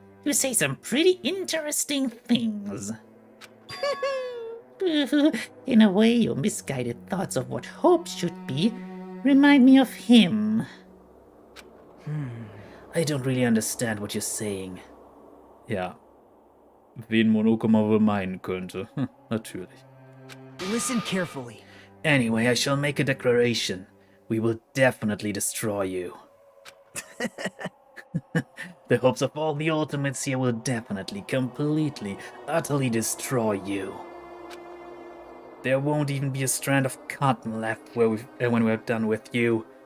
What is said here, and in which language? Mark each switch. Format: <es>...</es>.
<en>You say some pretty interesting things. In a way, your misguided thoughts of what hope should be remind me of him. I don't really understand what you're saying.</en> <de>Ja, wen Monokuma wohl meinen könnte. Natürlich.</de> <en>Listen carefully. Anyway, I shall make a declaration. We will definitely destroy you. The hopes of all the ultimates here will definitely, completely, utterly destroy you. There won't even be a strand of cotton left when we're done with you.</en>